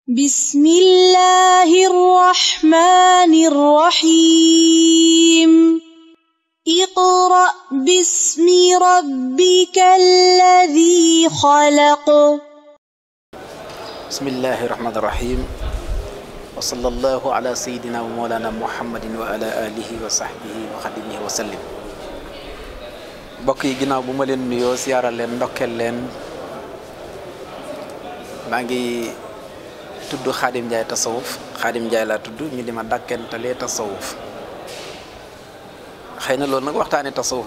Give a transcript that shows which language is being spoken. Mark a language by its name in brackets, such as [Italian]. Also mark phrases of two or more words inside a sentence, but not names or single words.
[Arabic] بسم الله الرحمن الرحيم اقرأ باسم ربك الذي خلق بسم الله الرحمن الرحيم وصلى الله على سيدنا ومولانا محمد وعلى آله وصحبه وخدمه وسلم [Wolof] mbokk yi ginnaaw bu ma leen nuyoo siyaaral leen ndokkeel leen maa ngi tudd Khadim Ndiaye tasawuf Khadim Ndiaye laa tudd ñu di ma dàkkantalee tasawuf xëy na loolu nag waxtaanee tasawuf